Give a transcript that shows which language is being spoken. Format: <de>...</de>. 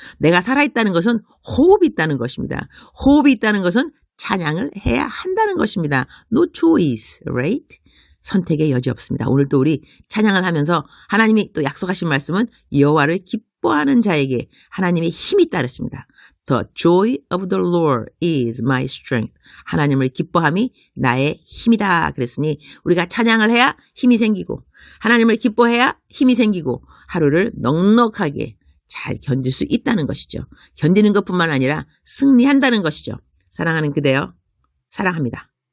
<ko>내가 살아있다는 것은 호흡이 있다는 것입니다. 호흡이 있다는 것은 찬양을 해야 한다는 것입니다.</ko> <en>No choice, right?</en> <ko>선택의 여지 없습니다. 오늘 또 우리 찬양을 하면서 하나님이 또 약속하신 말씀은 여호와를 기뻐하는 자에게 하나님의 힘이 있다 그랬습니다.</ko> <en>The joy of the Lord is my strength.</en> <ko>하나님을 기뻐함이 나의 힘이다. 그랬으니 우리가 찬양을 해야 힘이 생기고 하나님을 기뻐해야 힘이 생기고 하루를 넉넉하게 잘 견딜 수 있다는 것이죠. 견디는 것뿐만 아니라 승리한다는 것이죠. 사랑하는 그대여, 사랑합니다.</ko>